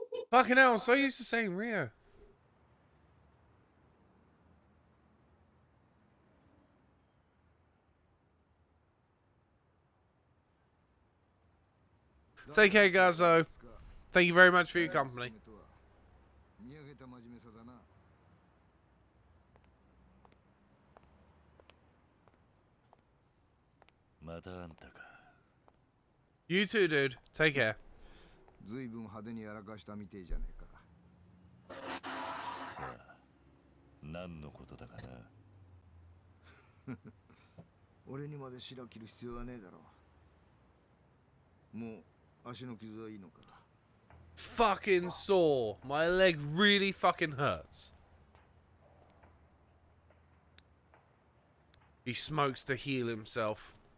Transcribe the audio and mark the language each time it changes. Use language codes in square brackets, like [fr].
[en] Fucking hell, I'm so used to saying Rio. Take care, Gazzo. Thank you very much for your company. [ja] 見上げた真面目さだな。またあんたか。 [en] You too, dude. Take care. [ja] ずいぶん派手にやらかしたみてえじゃねえか。さあ何のことだかな。俺にまで白切る必要はねえだろう。もう足の傷はいいのか。 [en] Fucking sore. My leg really fucking hurts. He smokes to heal himself.